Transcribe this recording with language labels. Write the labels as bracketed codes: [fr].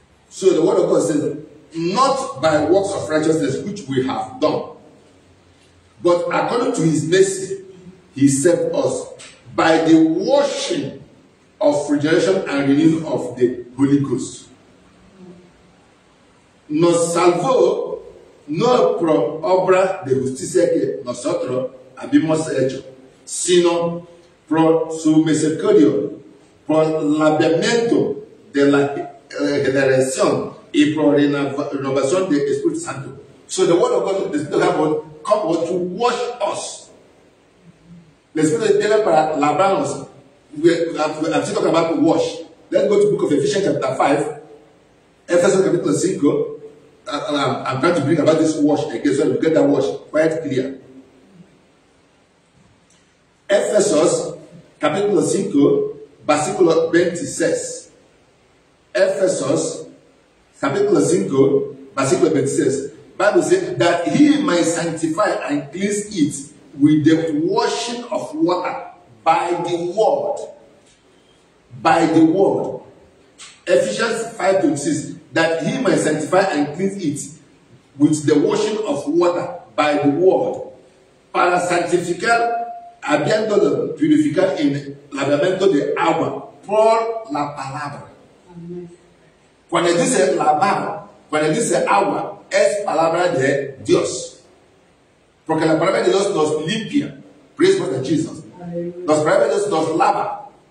[en] So the word of God says, not by works of righteousness which we have done, but according to His mercy, He saved us by the washing of regeneration and renewing of the Holy Ghost. [es] Nos salvó no por obra de justicia que nosotros habíamos hecho, sino por su misericordia, por el lavamiento de la generación y por renovación del Espíritu Santo. [en] So the word of God, the Spirit of God, come to wash us. The Spirit [es] viene para lavarnos. [en] I'm still talking about wash. Let's go to the book of Ephesians chapter 5. Ephesians capítulo 5. I'm trying to bring about this wash again so we get that wash quite clear. [es] Efesios capítulo 5, versículo 26. Efesios capítulo 5, versículo 26. [en] Bible says that He might sanctify and cleanse it with the washing of water by the word. By the word. Ephesians 5:26. That He might sanctify and cleanse it with the washing of water by the word. [es] Para santificar, habiéndolo purificar en lavamiento de agua por la palabra. Amen. Cuando dice lavar, cuando dice agua, es palabra de Dios. Porque la palabra de Dios nos limpia. [en] Praise God [es] de Jesus. La palabra de Dios nos lava.